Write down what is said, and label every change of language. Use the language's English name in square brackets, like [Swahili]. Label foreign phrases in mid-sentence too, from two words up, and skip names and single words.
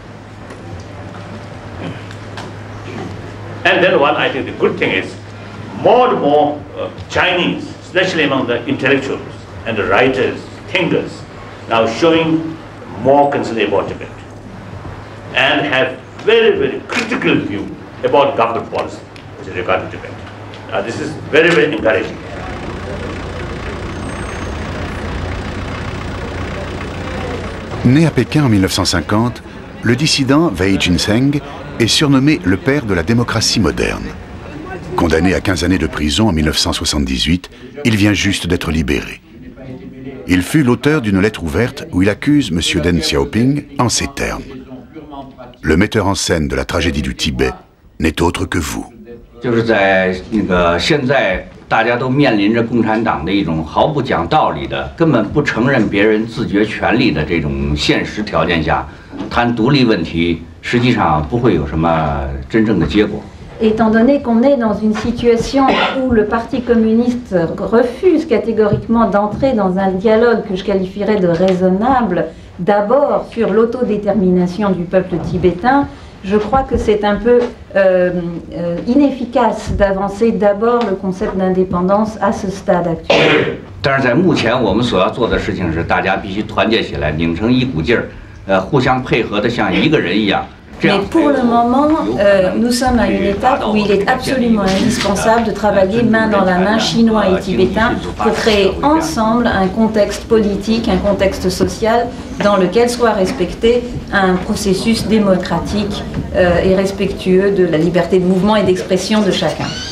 [English] And then one, I think the good thing is, more and more Chinese, especially among the intellectuals and the writers, thinkers, now showing more concern about Tibet and have very, very critical view about government policy with regard to Tibet. This is very, very encouraging. [French] Né à Pékin en 1950, le dissident Wei Jinseng est surnommé le père de la démocratie moderne. Condamné à 15 années de prison en 1978, il vient juste d'être libéré. Il fut l'auteur d'une lettre ouverte où il accuse M. Deng Xiaoping en ces termes. Le metteur en scène de la tragédie du Tibet n'est autre que vous. [Chinese] 就是在那个现在大家都面临着共产党的一种毫不讲道理的、根本不承认别人自决权利的这种现实条件下，谈独立问题，实际上不会有什么真正的结果。 [French] Étant donné qu'on est dans une situation où le Parti communiste refuse catégoriquement d'entrer dans un dialogue que je qualifierais de raisonnable, d'abord sur l'autodétermination du peuple tibétain, je crois que c'est un peu inefficace d'avancer d'abord le concept d'indépendance à ce stade actuel. [Chinese] 但是在目前我们所要做的事情是，大家必须团结起来，拧成一股劲儿，互相配合的像一个人一样。 [French] Mais pour le moment, nous sommes à une étape où il est absolument indispensable de travailler main dans la main, chinois et tibétains, pour créer ensemble un contexte politique, un contexte social dans lequel soit respecté un processus démocratique et respectueux de la liberté de mouvement et d'expression de chacun.